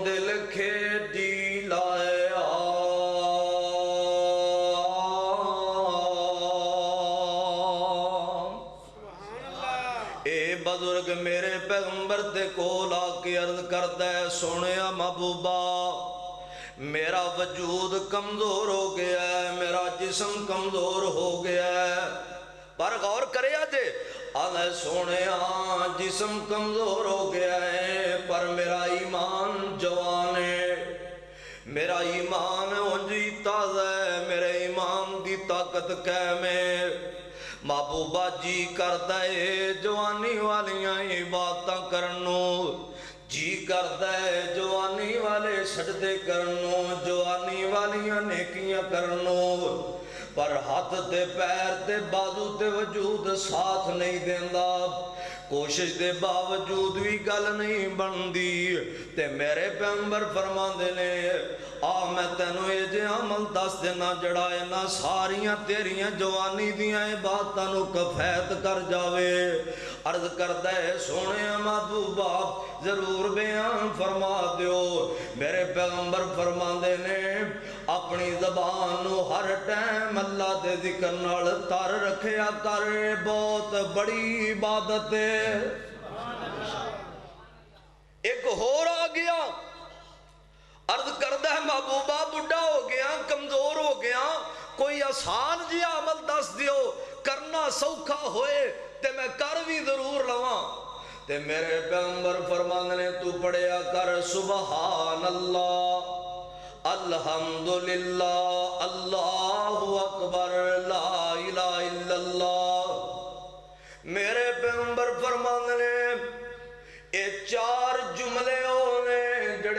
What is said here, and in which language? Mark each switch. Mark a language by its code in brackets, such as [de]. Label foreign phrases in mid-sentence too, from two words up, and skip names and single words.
[pa] لکھے جی لائے اے بزرگ میرے پیغمبر تے کول آ کے عرض کرتا ہے سونیا محبوبہ میرا وجود کمزور ہو گیا ہے میرا جسم کمزور ہو گیا ہے پر غور کرے آجے آلے سونیا جسم کمزور ہو گیا ہے پر میرا ایمان جوان ہے میرا ایمان اونجی تازہ ہے میرے ایمان دی طاقت قائم ہے محبوبہ جی کرتا ہے جوانی والیاں عبادتاں کرنو جی کرتا ہے جوانی والے سجدے کرنو جوانی والیاں نیکیاں کرنو پر ہاتھ تے پیر تے بازو تے وجود ساتھ نہیں دیندہ کوشش دے باوجود بھی گل نہیں بندی تے میرے پیغمبر فرما دینے میں تینوں اے جے عمل دس دینا جڑا اینا ساریاں تیریاں جوانی دیاں باتانوں کفیت کر جاوے عرض کردہ ہے سونے محبوبہ ضرور بیان فرما دیو میرے پیغمبر فرما دینے اپنی زبانوں ہر ٹائم اللہ دے ذکر نال تر رکھیا کر بہت بڑی عبادت ہے ایک ہور آ گیا عرض کردہ ہے محبوبہ بڑھا ہو گیا کمزور ہو گیا کوئی آسان جی عمل دس دیو کرنا سوکھا ہوئے تے میں کر بھی ضرور لواں تے میرے پیغمبر فرمانے تو پڑھیا کر [ar] سبحان اللہ الحمدللہ اللہ اکبر لا الہ الا اللہ [pa] میرے پیغمبر فرمانے اے چار جملے ہونے جڑے